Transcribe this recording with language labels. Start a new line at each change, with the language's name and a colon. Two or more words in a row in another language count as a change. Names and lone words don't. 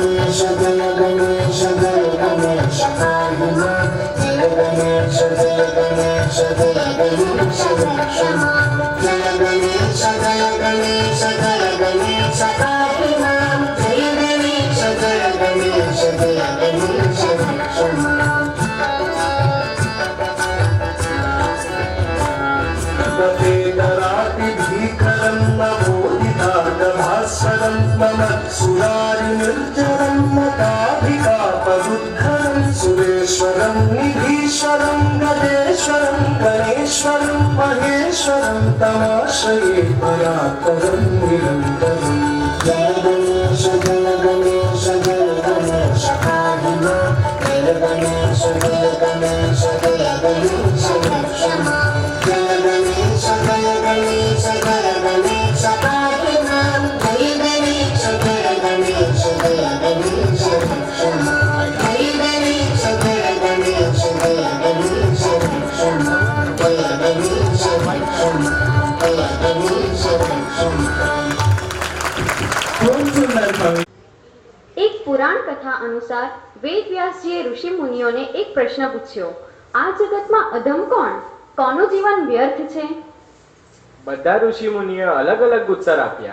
Sanskrit: गणेश जय गणेश जय गणेश पाहि मां जय गणेश जय गणेश जय गणेश क्षमा जय गणेश जय गणेश जय गणेश पाहि मां जय गणेश जय गणेश जय गणेश क्षमा भीकरं नमोदिताटभास्वरं मम सुरारिनिर्जरं मताभिकापरुद्धरं सुरेश्वरं निधीश्वरं गजेश्वरं गणेश्वरं महेश्वरं तमाश्रये परात्परं निरन्तरं जय गणेश जय गणेश जय गणेश पाहि मां जय गणेश जय गणेश जय गणेश क्षमा जय गणेश जय गणेश जय गणेश पाहि मां जय गणेश जय गणेश जय गणेश क्षमा जय गणेश जय गणेश जय गणेश क्षमा जय गणेश क्षमा जय गणेश क्षमा
Gujarati: એક પુરાણ કથા અનુસાર વેદ વ્યાસજીએ ઋષિ મુનિઓને એક પ્રશ્ન પૂછ્યો, આ જગતમાં અધમ કોણ? કોનું જીવન વ્યર્થ છે? બધા ઋષિ મુનિઓએ અલગ અલગ ઉત્તર આપ્યા.